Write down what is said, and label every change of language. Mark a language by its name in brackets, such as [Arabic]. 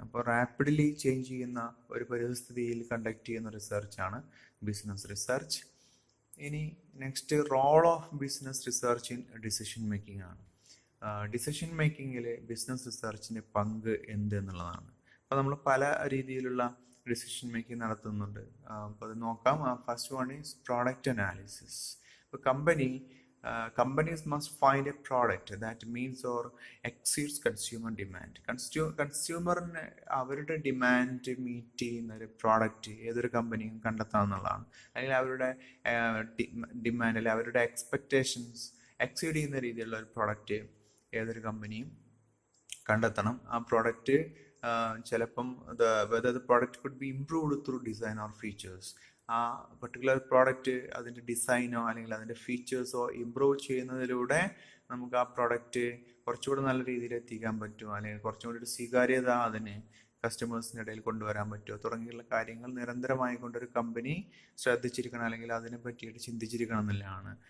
[Malayalam] അപ്പോൾ rapidly change ചെയ്യുന്ന ഒരു പരിസ്ഥിതിയിൽ കണ്ടക്ട് ചെയ്യുന്ന റിസർച്ചാണ് ബിസിനസ് റിസർച്ച്. [English] ഇനി next role of business research in decision making ആണ്. [Malayalam] ഡിസിഷൻ മേക്കിങ്ങിൽ ബിസിനസ് റിസർച്ചിൻ്റെ പങ്ക് എന്ത് എന്നുള്ളതാണ്. അപ്പോൾ നമ്മൾ പല രീതിയിലുള്ള ഡിസിഷൻ മേക്കിംഗ് നടത്തുന്നുണ്ട്. അപ്പോൾ അത് നോക്കാം. [English] First one is product analysis. ഇപ്പോൾ companies must find a product that meets or exceeds consumer demand. [Malayalam] കൺസ്യൂമറിന് അവരുടെ ഡിമാൻഡ് മീറ്റ് ചെയ്യുന്ന ഒരു പ്രോഡക്റ്റ് ഏതൊരു കമ്പനിയും കണ്ടെത്താമെന്നുള്ളതാണ്. അല്ലെങ്കിൽ അവരുടെ ഡിമാൻഡ് അല്ലെങ്കിൽ അവരുടെ എക്സ്പെക്റ്റേഷൻസ് എക്സീഡ് ചെയ്യുന്ന രീതിയിലുള്ള ഒരു പ്രോഡക്റ്റ് ഏതൊരു കമ്പനിയും കണ്ടെത്തണം. ആ പ്രോഡക്റ്റ് ചിലപ്പം [English] whether the product could be improved through design or features. [Malayalam] ആ പർട്ടിക്കുലർ പ്രോഡക്റ്റ് അതിൻ്റെ ഡിസൈനോ അല്ലെങ്കിൽ അതിൻ്റെ ഫീച്ചേഴ്സോ ഇമ്പ്രൂവ് ചെയ്യുന്നതിലൂടെ നമുക്ക് ആ പ്രോഡക്റ്റ് കുറച്ചുകൂടി നല്ല രീതിയിൽ എത്തിക്കാൻ പറ്റുമോ, അല്ലെങ്കിൽ കുറച്ചും കൂടി ഒരു സ്വീകാര്യത അതിന് കസ്റ്റമേഴ്സിൻ്റെ ഇടയിൽ കൊണ്ടുവരാൻ പറ്റുമോ തുടങ്ങിയുള്ള കാര്യങ്ങൾ നിരന്തരമായി കൊണ്ടൊരു കമ്പനി ശ്രദ്ധിച്ചിരിക്കണം, അല്ലെങ്കിൽ അതിനെ പറ്റിയിട്ട് ചിന്തിച്ചിരിക്കണം എന്നുള്ളതാണ്.